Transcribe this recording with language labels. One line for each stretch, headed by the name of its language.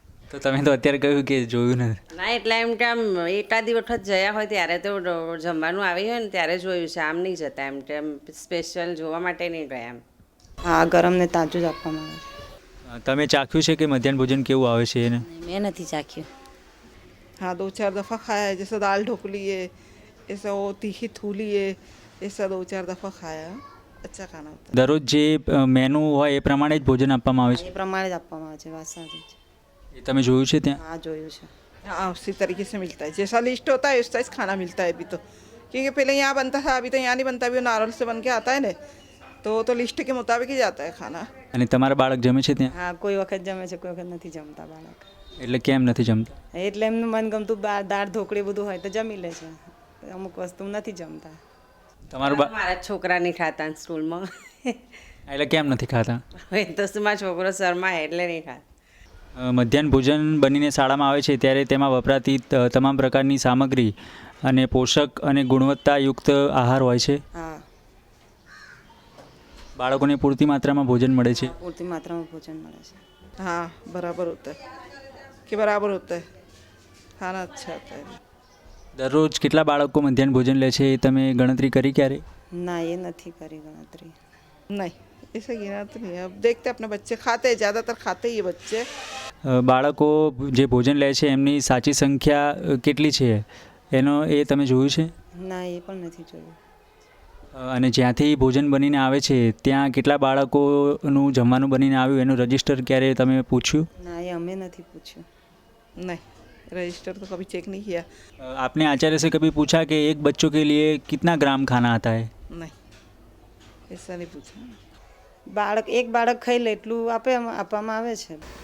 Gujarati: તો તમે તો અત્યારે કહ્યું કે જોયું નથી. ના, એટલે એમ કે આમ એકાદી વખત જયા હોય ત્યારે તો જમવાનું આવી હોય ને ત્યારે જોયું છે. આમ નહીં જતા એમ કે સ્પેશિયલ જોવા માટે નહીં ગયા એમ. હા, ગરમ ને તાજું જ આપવામાં આવે છે. તમે ચાખ્યું છે કે મધ્યાહન ભોજન કેવું આવે છે એને? મેં નથી ચાખ્યું.
Hindi: हाँ 2-4 दफ़ा खाया है. जैसे दाल ढोकली है, ऐसा वो तीखी थूली है, ऐसा 2-4 दफ़ा खाया है. अच्छा खाना होता है.
Gujarati: દરરોજ જે મેનુ હોય એ પ્રમાણે જ ભોજન આપવામાં આવે છે? એ પ્રમાણે જ આપવામાં આવે છે. વાત સાચી છે. એ તમે જોયું છે ત્યાં? હા, જોયું છે.
Hindi: हाँ उसी तरीके से मिलता है. जैसा लिस्ट होता है वैसा ही खाना मिलता है अभी तो. क्योंकि पहले यहाँ बनता था, अभी तो यहाँ नहीं बनता. अभी नारोल से बन के आता है ना, तो लिस्ट के मुताबिक ही जाता है खाना.
Gujarati: અને તમારા બાળક જમે છે ત્યાં? હા, કોઈ વખત જમે છે, કોઈ વખત નથી જમતા બાળક. એટલે કેમ નથી જમતા? એટલે એમનું મનગમતું દાળ ઢોકળી બધું હોય તો જમી લે છે. અમુક વસ્તુ નથી જમતા. તમારું મારા છોકરા નહીં ખાતા સ્કૂલમાં. એટલે કેમ નથી ખાતા? હવે તો શું, મારો છોકરો શર્મા એટલે નહીં ખાતા. મધ્યાહન ભોજન બનીને શાળામાં આવે છે ત્યારે તેમાં વપરાતી તમામ પ્રકારની સામગ્રી અને પોષક અને ગુણવત્તાયુક્ત આહાર હોય છે. હા, બાળકોને પૂરતી માત્રામાં ભોજન મળે છે. પૂરતી માત્રામાં ભોજન મળે છે.
Hindi: हाँ बराबर होता है कि बराबर होता है. खाना अच्छा होता है.
Gujarati: દરરોજ કેટલા બાળકો મધ્યાહન ભોજન લે છે એ તમે ગણતરી કરી ક્યારે? ના, એ નથી કરી ગણતરી.
Hindi: नहीं ऐसा गिना तो नहीं. अब देखते अपने बच्चे खाते हैं, ज़्यादातर खाते ही है बच्चे.
Gujarati: બાળકો જે ભોજન લે છે એમની સાચી સંખ્યા કેટલી છે એનો એ તમે જોયું છે? ના, એ પણ નથી જોયું. અને જ્યાંથી ભોજન બનીને આવે છે ત્યાં કેટલા બાળકોનું જમવાનું બનીને આવ્યું એનું રજિસ્ટર ક્યારે તમે પૂછ્યું? ના, એ અમે નથી પૂછ્યું.
Hindi: नहीं रजिस्टर तो कभी चेक नहीं किया. आपने आचार्य से कभी पूछा कि एक बच्चों के लिए कितना ग्राम खाना आता है? नहीं ऐसा नहीं पूछा.
Gujarati: બાળક એક બાળક ખાઈ લે એટલું આપવામાં આવે છે.